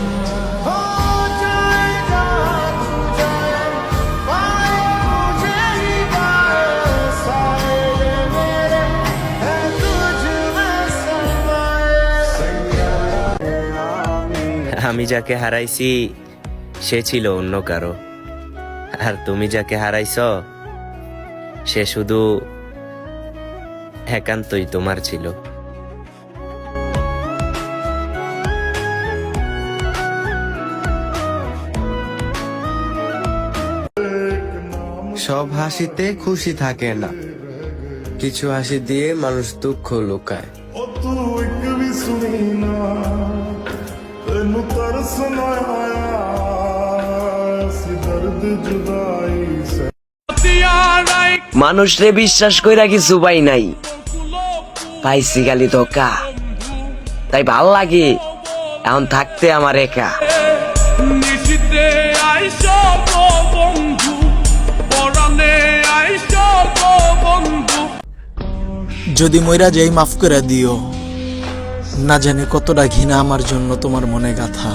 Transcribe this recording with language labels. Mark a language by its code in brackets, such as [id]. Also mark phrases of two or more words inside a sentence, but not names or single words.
[bn] আমি যাকে হারাইছি সে ছিল অন্য কারো, আর তুমি যাকে হারাইছ সে শুধু একান্তই তোমার ছিল। সব হাসিতে খুশি থাকে না, কিছু হাসি দিয়ে মানুষ দুঃখ লুকায়। [pa] ਉਹ ਤੂੰ ਇੱਕ ਵੀ ਸੁਣੀ ਨਾ, ਤੈਨੂੰ ਤਰਸ ਨਾ ਆਇਆ ਸੀ ਦਰਦ ਜੁਦਾਈ ਸੇ। [bn] মানুষরে বিশ্বাস কইরা কিছু পাই নাই, পাইছি খালি ধোকা। তাই ভাল লাগে এখন থাকতে আমার একা। যদি মইরা যাই মাফ করে দিও, না জানি কতটা ঘৃণা আমার জন্য তোমার মনে গাথা।